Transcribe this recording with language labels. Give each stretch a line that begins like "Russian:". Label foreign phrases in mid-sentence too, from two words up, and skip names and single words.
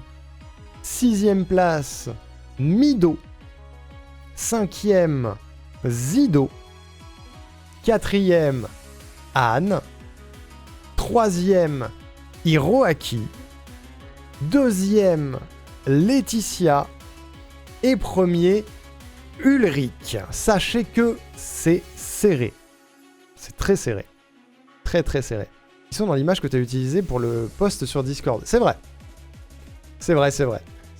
French: 6e place, Mido. 5e, Zido. 4e, Anne. 3e, Hiroaki. 2e, Laetitia. Et premier, Ulrich. Sachez que c'est serré. C'est très serré. Très très serré. Ils sont dans l'image que tu as utilisée pour le post sur Discord. C'est vrai. C'est vrai, c'est vrai.